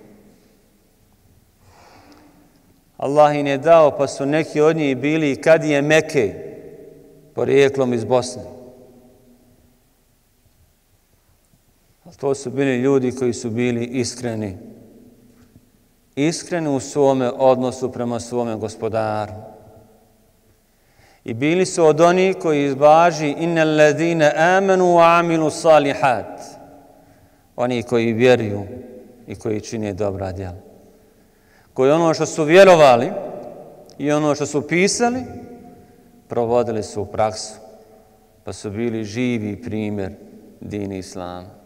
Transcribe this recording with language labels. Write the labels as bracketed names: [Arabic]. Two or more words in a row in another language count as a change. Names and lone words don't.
[Bosnian] Allah im je dao, pa su neki od njih bili kadije Mekke, porijeklom iz Bosne. Ali to su bili ljudi koji su bili iskreni. Iskreni u svome odnosu prema svome gospodaru. I bili su od onih koji izvaži [Arabic] إن الذين آمنوا وعملوا الصالحات. [Bosnian] Oni koji vjeruju i koji čine dobra djela. Koji ono što su vjerovali i ono što su pisali, provodili su u praksu. Pa su bili živi primjer dini islama.